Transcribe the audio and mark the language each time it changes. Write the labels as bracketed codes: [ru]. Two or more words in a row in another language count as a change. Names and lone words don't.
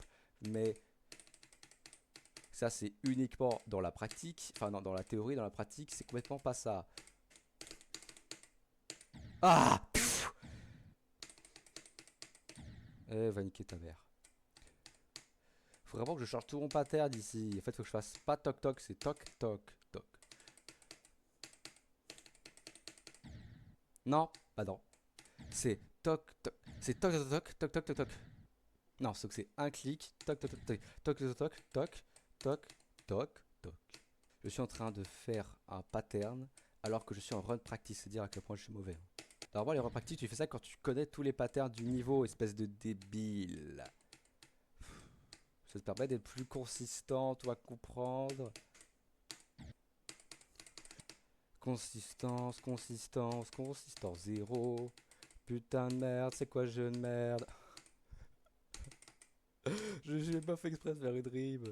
[fr] Mais ça, c'est uniquement dans la pratique. Enfin, dans la théorie, dans la pratique, c'est complètement pas ça. Ah pff. Eh, va niquer ta mère. Faut vraiment que je change tout mon pattern d'ici. En fait, faut que je fasse pas toc toc, c'est toc toc toc. Non, bah non. C'est toc toc. C'est toc toc toc toc toc toc toc. Non, sauf que c'est un clic. Toc toc toc toc toc toc toc toc toc toc toc. Je suis en train de faire un pattern alors que je suis en [en] run practice. [fr] C'est dire à quel point je suis mauvais. Normalement, les [en] run practice, [fr] tu fais ça quand tu connais tous les patterns du niveau, espèce de débile. Ça te permet d'être plus consistant, toi, comprendre. Consistance, consistance, consistance zéro. Putain de merde, c'est quoi jeu de merde? J'ai pas fait exprès de faire une rime.